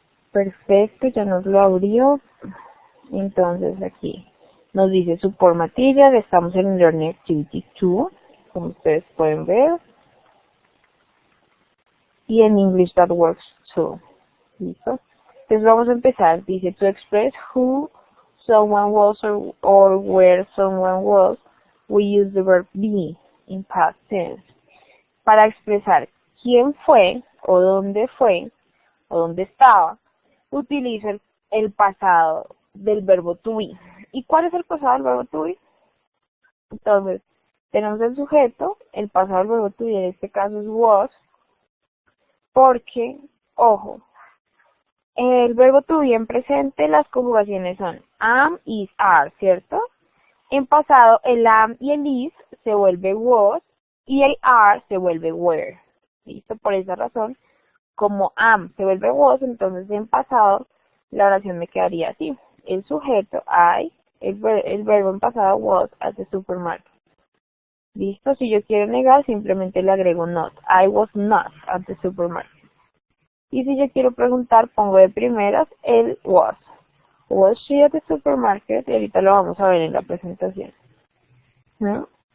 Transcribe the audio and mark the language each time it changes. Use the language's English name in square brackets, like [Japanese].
[Spanish] Perfecto, ya nos lo abrió. Entonces aquí nos dice support material, estamos en Learning Activity 2, como ustedes pueden ver. Y en English That Works Too. ¿Listo? Entonces vamos a empezar. Dice [English] to express who someone was or where someone was, we use the verb be in past tense. [Spanish] Para expresar quién fue o dónde estaba, utiliza el pasado del verbo to be. ¿Y cuál es el pasado del verbo to be? Entonces, tenemos el sujeto, el pasado del verbo to be en este caso es was, porque, ojo, el verbo to be en presente, las conjugaciones son am, is, are, ¿cierto? En pasado, el am y el is se vuelve was y el are se vuelve were. ¿Listo? Por esa razón, como am se vuelve was, entonces en pasado la oración me quedaría así. El sujeto, I, el verbo en pasado [English] was at the supermarket. [Spanish] ¿Listo? Si yo quiero negar, simplemente le agrego not. [English] I was not at the supermarket. [Spanish] Y si yo quiero preguntar, pongo de primeras el was. [English] Was she at the supermarket? [Spanish] Y ahorita lo vamos a ver en la presentación. ¿No?